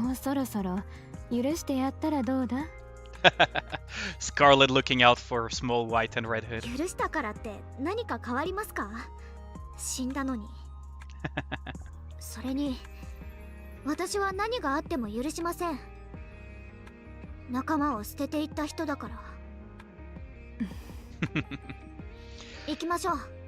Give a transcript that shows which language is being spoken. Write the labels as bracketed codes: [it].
[ja] もうそろそろ許してやったらどうだ？ [en] Scarlet looking out for small white and Red Hood. [ja] 許したからって何か変わりますか？死んだのに。それに私は何があっても許しません。仲間を捨てていった人だから。行きましょう。